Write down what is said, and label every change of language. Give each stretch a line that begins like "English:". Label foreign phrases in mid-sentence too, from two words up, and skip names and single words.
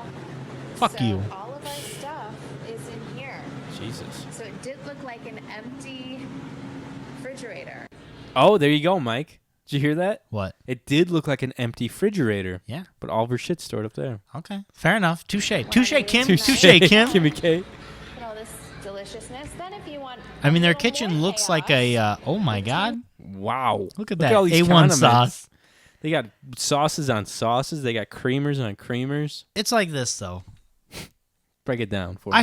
English: Fuck so you. All of our stuff is in here. Jesus. So it did look like an empty refrigerator. Oh, there you go, Mike. Did you hear that? What? It did look like an empty refrigerator. Yeah. But all of her shit's stored up there. Okay. Fair enough. Touche. Touche, Kim. Touche. Touche, Kim. Kimmy K. Put all this deliciousness. Then if you want I mean, a their little kitchen more looks like chaos, a, oh my God. Wow. Look at that. all these A1 condiments. sauce. They got sauces on sauces. They got creamers on creamers. It's like this, though. Break it down for